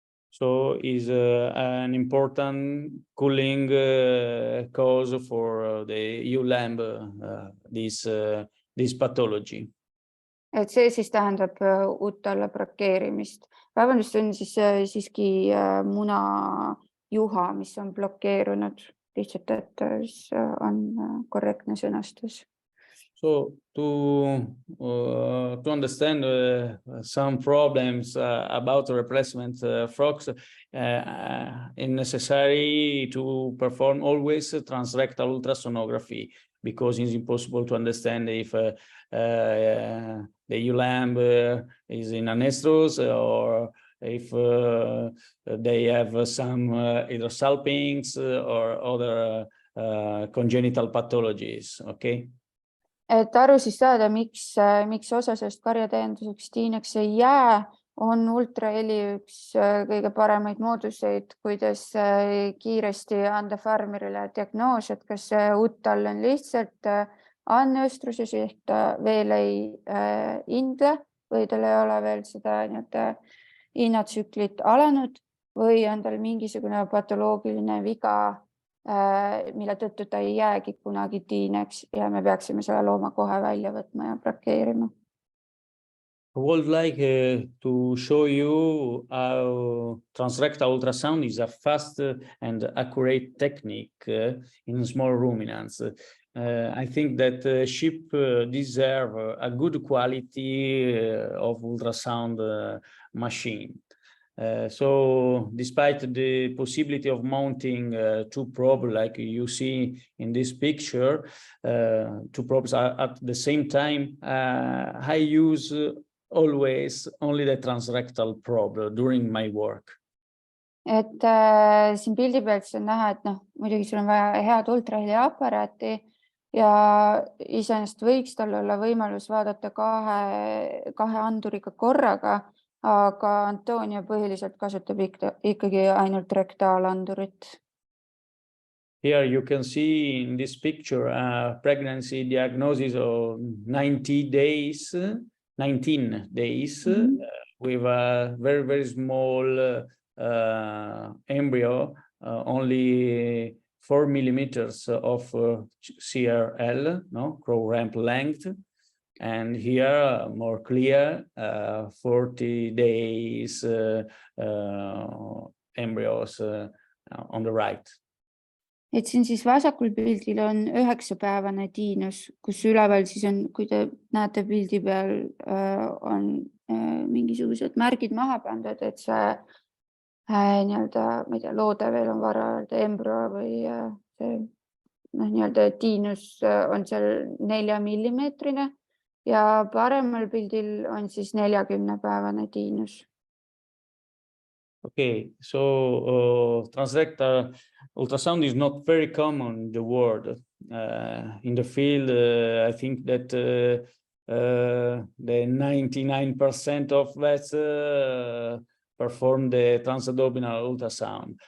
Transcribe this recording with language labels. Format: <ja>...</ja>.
<en>So is an important cooling cause for the ewe lamb, this pathology.</en> <et>Et see siis tähendab utalle brakeerimist. Vabandust, on siis siiski munajuha, mis on blokeerunud. Lihtsalt, et on korrektne sõnastus.</et> <en>So to understand some problems about the replacement frogs, it's necessary to perform always transrectal ultrasonography because it's impossible to understand if the ewe lamb is in an estrus or if they have some hydrosalpinx or other congenital pathologies, okay?</en> <et>Et aru siis saada, miks osa sellest karjatäienduseks tiineks ei jää, on ultraheli üks kõige paremaid mooduseid, kuidas kiiresti anda farmerile diagnoos, et kas utal on lihtsalt anneöstruses ehk ta veel ei indle või tal ei ole veel seda innatsüklit alanud või on tal mingisugune patoloogiline viga mille tõttu ta ei jäägi kunagi tiineks ja me peaksime selle looma kohe välja võtma ja brakeerima.</et> <en>I would like to show you how transrectal ultrasound is a fast and accurate technique in small ruminants. I think that sheep deserve a good quality of ultrasound machine. So despite the possibility of mounting two probes like you see in this picture, two probes at the same time, I use always only the transrectal probe during my work.</en> <et>Et siin pildi pealt on näha, et muidugi sul on vaja head ultraheliaparaati ja iseenesest võiks tal olla võimalus vaadata kahe anduriga korraga, aga Antonio põhiliselt kasutab ikkagi ainult rektaalandurit.</et> <en>Here you can see in this picture a pregnancy diagnosis of 19 days with a very, very small embryo, only 4 millimeters of CRL, crow ramp length. And here more clear 40 days embryos on the right.</en> <et>Et siin siis vasakul pildil on 9-päevane tiinus, kus üleval siis on, kui te näete pildi peal, on mingisugused märgid maha pandud, et see nii-öelda, ma ei tea, loode veel on vara öelda, embrüo või see nii-öelda tiinus on seal 4 millimeetrine ja paremal pildil on siis 40-päevane tiinus.</et> <en>Okay, so transrectal ultrasound is not very common in the world. In the field, I think that the 99% of vets perform the transabdominal ultrasound.</en>